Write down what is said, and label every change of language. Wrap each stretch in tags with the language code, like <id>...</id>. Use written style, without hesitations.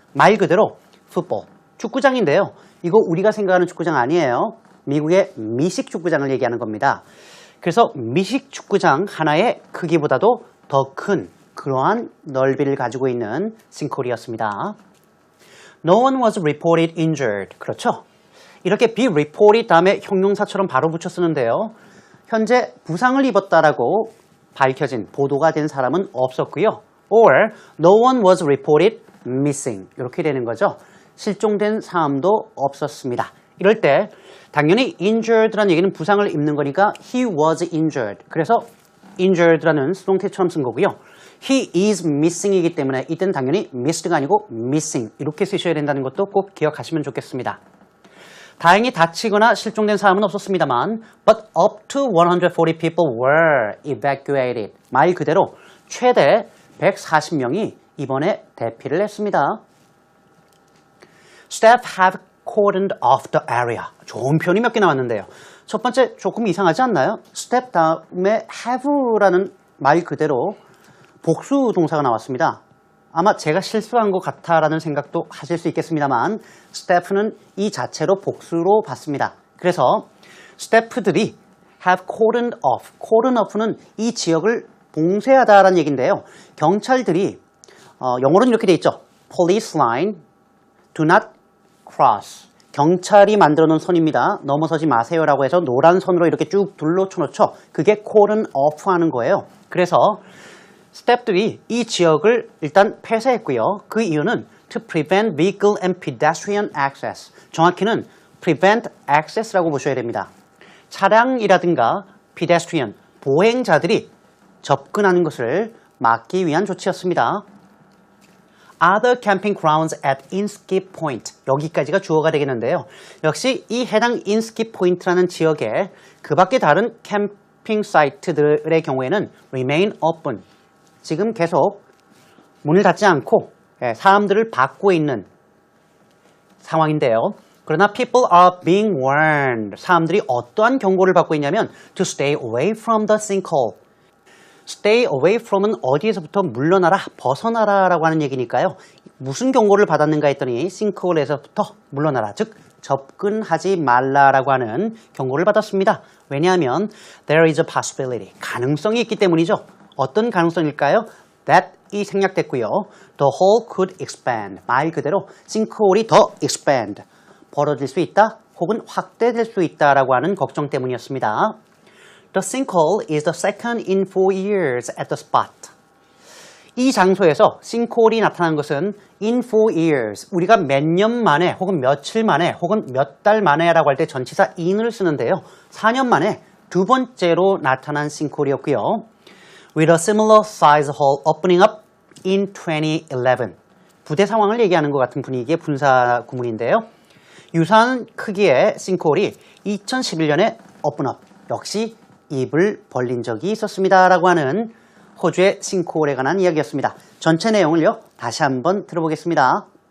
<ko>말 그대로 football, 축구장인데요. 이거 우리가 생각하는 축구장 아니에요. 미국의 미식 축구장을 얘기하는 겁니다. 그래서 미식 축구장 하나의 크기보다도 더 큰 그러한 넓이를 가지고 있는 싱크홀이었습니다.</ko> <en>No one was reported injured.</en> <ko>그렇죠? 이렇게 be reported 다음에 형용사처럼 바로 붙여 쓰는데요. 현재 부상을 입었다라고 밝혀진, 보도가 된 사람은 없었고요.</ko> <en>Or no one was reported missing.</en> <ko>이렇게 되는 거죠. 실종된 사람도 없었습니다. 이럴 때 당연히 injured라는 얘기는 부상을 입는 거니까</ko> <en>he was injured.</en> <ko>그래서 injured라는 수동태처럼 쓴 거고요.</ko> <en>He is missing</en> <ko>이기 때문에 이때는 당연히 missed가 아니고 missing 이렇게 쓰셔야 된다는 것도 꼭 기억하시면 좋겠습니다. 다행히 다치거나 실종된 사람은 없었습니다만</ko> <en>but up to 140 people were evacuated.</en> <ko>말 그대로 최대 140명이 이번에 대피를 했습니다.</ko> <en>Staff have cordoned off the area.</en> <ko>좋은 표현이 몇 개 나왔는데요. 첫 번째 조금 이상하지 않나요? step 다음에 have라는 말 그대로 복수 동사가 나왔습니다. 아마 제가 실수한 것 같아라는 생각도 하실 수 있겠습니다만 step는 이 자체로 복수로 봤습니다. 그래서 step들이</ko> <en>have cordoned off.</en> <ko>cordon off는 이 지역을 봉쇄하다라는 얘기인데요. 경찰들이 영어로는 이렇게 돼 있죠.</ko> <en>police line, do not cross.</en> <ko>경찰이 만들어 놓은 선입니다. 넘어서지 마세요라고 해서 노란 선으로 이렇게 쭉 둘러쳐놓죠. 그게 cordon off 하는 거예요. 그래서 스텝들이 이 지역을 일단 폐쇄했고요. 그 이유는</ko> <en>to prevent vehicle and pedestrian access.</en> <ko>정확히는 prevent access라고 보셔야 됩니다. 차량이라든가 pedestrian, 보행자들이 접근하는 것을 막기 위한 조치였습니다.</ko> <en>Other camping grounds at Inskip Point.</en> <ko>여기까지가 주어가 되겠는데요. 역시 이 해당 Inskip Point라는 지역에 그 밖에 다른 캠핑 사이트들의 경우에는</ko> <en>remain open.</en> <ko>지금 계속 문을 닫지 않고 사람들을 받고 있는 상황인데요. 그러나</ko> <en>people are being warned.</en> <ko>사람들이 어떠한 경고를 받고 있냐면</ko> <en>to stay away from the sinkhole.</en> <ko>stay away from은 어디에서부터 물러나라, 벗어나라 라고 하는 얘기니까요. 무슨 경고를 받았는가 했더니 sinkhole에서부터 물러나라, 즉 접근하지 말라라고 하는 경고를 받았습니다. 왜냐하면</ko> <en>there is a possibility,</en> <ko>가능성이 있기 때문이죠. 어떤 가능성일까요? that이 생략됐고요.</ko> <en>the hole could expand,</en> <ko>말 그대로 sinkhole이 더 expand, 벌어질 수 있다 혹은 확대될 수 있다라고 하는 걱정 때문이었습니다.</ko> <en>The sinkhole is the second in 4 years at the spot.</en> <ko>이 장소에서 sinkhole이 나타난 것은 in 4 years, 우리가 몇 년 만에 혹은 며칠 만에 혹은 몇 달 만에 라고 할 때 전치사 in을 쓰는데요. 4년 만에 두 번째로 나타난 sinkhole이었고요.</ko> <en>With a similar size hole opening up in 2011.</en> <ko>부대 상황을 얘기하는 것 같은 분위기의 분사 구문인데요. 유사한 크기의 sinkhole이 2011년에 open up, 역시 입을 벌린 적이 있었습니다 라고 하는 호주의 싱크홀에 관한 이야기였습니다. 전체 내용을요 다시 한번 들어보겠습니다.</ko>